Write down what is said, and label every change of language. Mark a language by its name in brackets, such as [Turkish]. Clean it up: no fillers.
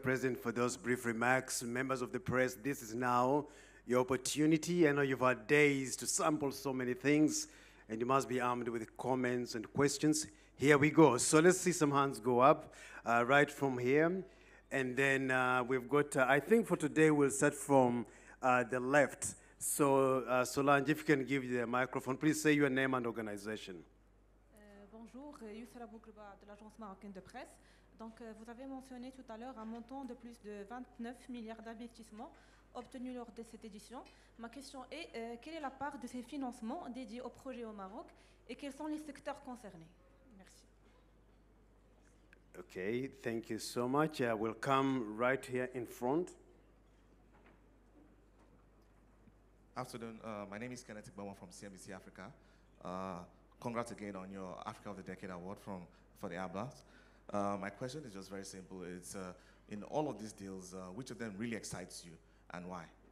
[English] President, for those brief remarks. Members of the press, this is now your opportunity. I know you've had days to sample so many things, and you must be armed with comments and questions. Here we go. So let's see some hands go up right from here. And then we've got, I think for today, we'll start from the left. So Solange, if you can give the microphone, please say your name and organization. [French] Bonjour, Youssala Bouklouba de l'Agence marocaine de presse. Donc, vous avez mentionné tout à l'heure un montant de plus de 29 milliards d'investissements obtenus lors de cette édition. Ma question est, quelle est la part de ces financements dédiés au projet au Maroc et quels sont les secteurs concernés? Merci. [English] Okay, thank you so much. We'll come right here in front. Afternoon, my name is Kenneth Igbawa from CNBC Africa. Congrats again on your Africa of the Decade Award for the ABLAS. My question is just very simple. It's in all of these deals, which of them really excites you and why?